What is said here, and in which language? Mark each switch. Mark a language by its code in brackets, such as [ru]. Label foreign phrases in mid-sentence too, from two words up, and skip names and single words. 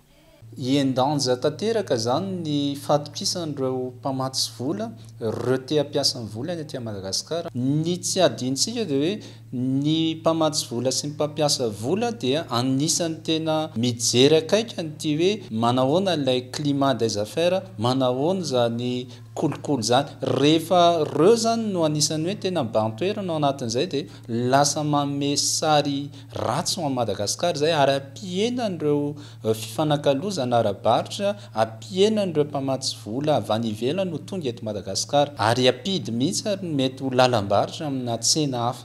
[mg] Iendanja tanteraka zany ny fatokisan'ireo mpamatsy vola, ireo te hampiasa ny vola ny aty Madagasikara. Ny tsy adintsika dia hoe ny mpamatsy vola sy ny mpampiasa vola dia anisany tena mijery akaika nyty hoe manahoana ilay [fr] climat des affaires, [mg] manahoana zany kolokolo zany. Rehefa reo zany no anisany hoe tena bantoerana ao anatin'izay dia lasa manome sary ratsy ao Madagasikara zay ary ampihenan'ireo fifanakalozana ara-barotra, ampihenan'ireo mpamatsy vola avy any ivelany no tonga eto Madagasikara ary apidy mihitsy ary mety ho lalam-barotra amina tsena hafa.